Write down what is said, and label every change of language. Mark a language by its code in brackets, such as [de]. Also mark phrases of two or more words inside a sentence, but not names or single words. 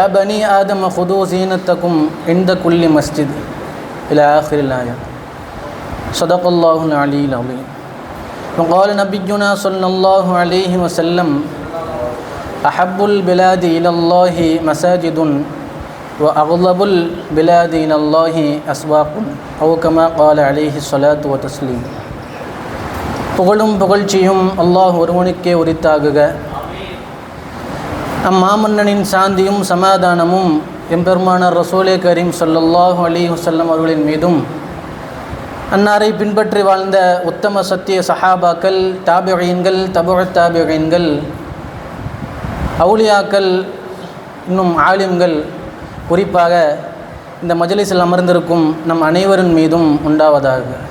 [ar] بني آدم خذوا زينتكم عند كل مسجد إلى آخر الآية صدق الله العلي العظيم وقال نبينا صلى الله عليه وسلم أحب البلاد إلى الله مساجد وأغضب البلاد إلى الله أسواق أو كما قال عليه الصلاة والتسليم. [ta] புகழும் புகழ்ச்சியும் அல்லாஹ் ஒருவனுக்கே உரித்தாகுக. அம்மாமன்னனின் சாந்தியும் சமாதானமும் எம்பெருமானார் ரசூலே கரீம் [ar] صلى الله عليه وسلم [ta] அவர்களின் மீதும் அன்னாரை பின்பற்றி வாழ்ந்த உத்தம சத்திய சஹாபாக்கள், தாபிஈன்கள், தபுஅத் தாபிஈன்கள், அவுலியாக்கள், இன்னும் ஆலிம்கள், குறிப்பாக இந்த மஜ்லிஸில் அமர்ந்திருக்கும் நம் அனைவரின் மீதும் உண்டாவதாக.